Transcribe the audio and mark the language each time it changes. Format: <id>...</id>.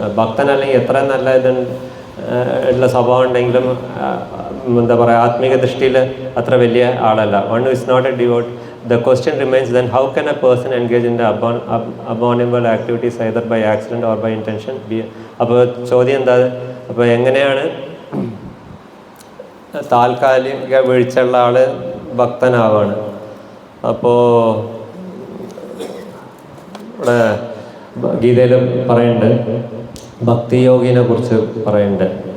<ml>ഭക്തനല്ലെങ്കിൽ എത്ര നല്ല ഉള്ള സ്വഭാവം ഉണ്ടെങ്കിലും എന്താ പറയുക, ആത്മീക ദൃഷ്ടിയിൽ അത്ര വലിയ ആളല്ല.</ml> <en>One who is not a devotee. The question remains then, how can a person engage in the abominable activities either by accident or by intention?</en> <ml>അപ്പോൾ ചോദ്യം എന്താ, അപ്പോൾ എങ്ങനെയാണ് താൽക്കാലിക വീഴ്ചയുള്ള ആൾ ഭക്തനാവാണ്? അപ്പോൾ ഇവിടെ ഗീതയിൽ പറയുന്നുണ്ട്, ഭക്തിയോഗിനെ കുറിച്ച് പറയുന്നുണ്ട്.</ml>